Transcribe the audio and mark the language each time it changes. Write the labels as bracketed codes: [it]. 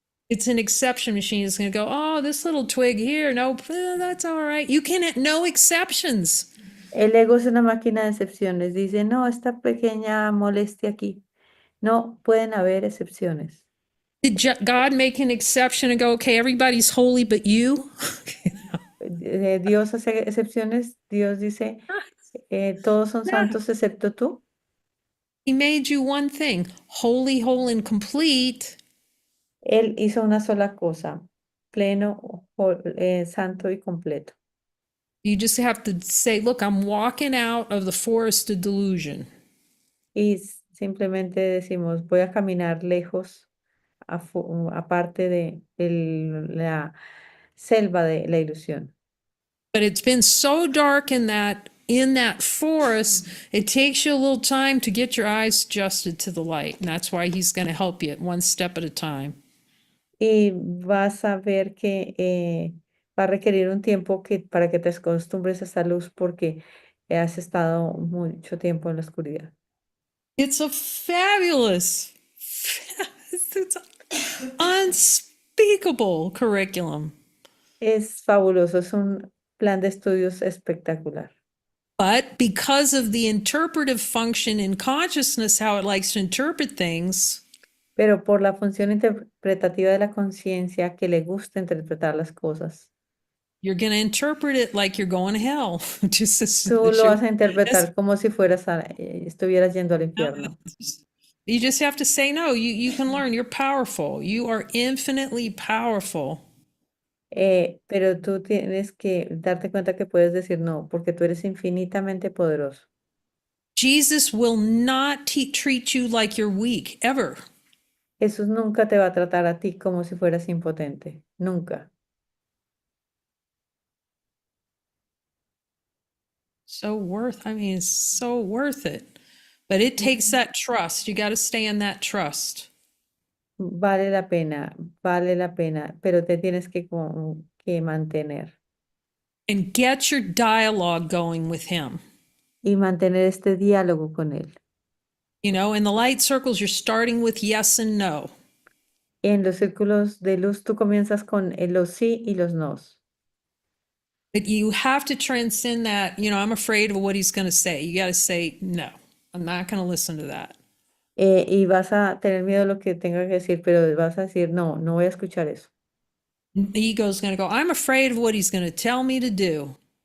[en] it's an exception machine. It's going to go, oh, this little twig here. No, that's all right. You can have no exceptions. [es] El ego es una máquina de excepciones. Dice, no, esta pequeña molestia aquí. No, pueden haber excepciones. [en] Did God make an exception and go, okay, everybody's holy but you? [es] Dios hace excepciones. Dios dice, todos son santos excepto tú. [en] He made you one thing, holy, whole, and complete. [es] Él hizo una sola cosa, pleno, santo y completo. [en] You just have to say, look, I'm walking out of the forest of delusion. [es] Y simplemente decimos, voy a caminar lejos, aparte de la selva de la ilusión. [en] But it's been so dark in that forest, it takes you a little time to get your eyes adjusted to the light. And that's why he's going to help you one step at a time. [es] Y vas a ver que va a requerir un tiempo para que te acostumbres a esa luz porque has estado mucho tiempo en la oscuridad. [en] It's a fabulous, it's unspeakable curriculum. [es] Es fabuloso, es un plan de estudios espectacular. [en] But because of the interpretive function in consciousness, how it likes to interpret things, [es] Pero por la función interpretativa de la conciencia que le gusta interpretar las cosas, [en] You're going to interpret it like you're going to hell. Just [es] Tú [en] as [es] lo vas a interpretar como si estuvieras yendo al infierno. [en] you just have to say no. You can learn. You're powerful. You are infinitely powerful. [es] Pero tú tienes que darte cuenta que puedes decir no, porque tú eres infinitamente poderoso. [en] Jesus will not treat you like you're weak ever. [es] Jesús nunca te va a tratar a ti como si fueras impotente, nunca. [en] I mean, it's so worth it. But it takes that trust. You got to stay in that trust. [es] Vale la pena, pero te tienes que mantener [en] And get your dialogue going with him. [es] y mantener este diálogo con él. [en] You know, in the light circles, you're starting with yes and no. [es] En los círculos de luz tú comienzas con los sí y los nos. [en] But you have to transcend that, I'm afraid of what he's going to say. You got to say, no, I'm not going to listen to that. [es] Y vas a tener miedo de lo que tenga que decir, pero vas a decir, no, no voy a escuchar eso. [en] The ego's going to go, I'm afraid of what he's going to tell me to do.